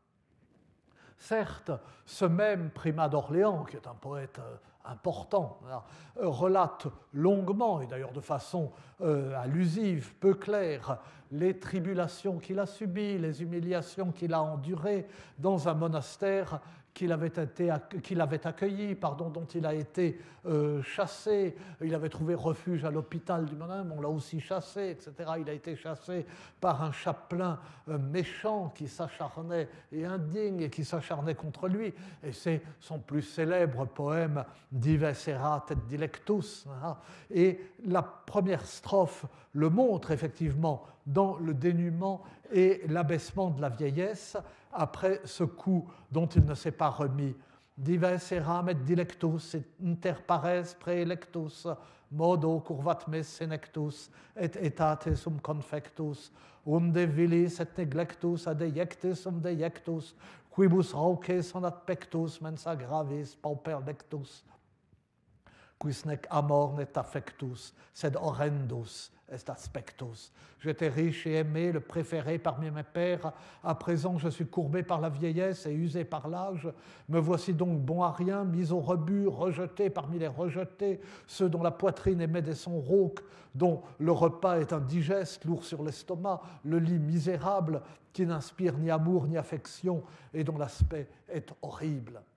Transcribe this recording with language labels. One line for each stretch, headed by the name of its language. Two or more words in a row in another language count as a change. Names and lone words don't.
French: Certes, ce même primat d'Orléans, qui est un poète important, relate longuement, et d'ailleurs de façon allusive, peu claire, les tribulations qu'il a subies, les humiliations qu'il a endurées dans un monastère qu'il avait accueilli, dont il a été chassé. Il avait trouvé refuge à l'hôpital du monastère, on l'a aussi chassé, etc. Il a été chassé par un chapelain méchant qui s'acharnait, et indigne, et qui s'acharnait contre lui. Et c'est son plus célèbre poème Dives erat et dilectus. Et la première strophe le montre effectivement dans le dénuement et l'abaissement de la vieillesse, après ce coup dont il ne s'est pas remis.
Latin: Dives eram et dilectus, et inter pares praelectus, modo curvat me senectus, et etate sum confectus, unde vilis et neglectus adeiectis deiectus, quibus rauces sonat pectus, mensa gravis pauper lectus, quis nec amor net affectus, sed horrendus est aspectus.
French: J'étais riche et aimé, le préféré parmi mes pères. À présent, je suis courbé par la vieillesse et usé par l'âge. Me voici donc bon à rien, mis au rebut, rejeté parmi les rejetés, ceux dont la poitrine émet des sons rauques, dont le repas est indigeste, lourd sur l'estomac, le lit misérable, qui n'inspire ni amour ni affection, et dont l'aspect est horrible.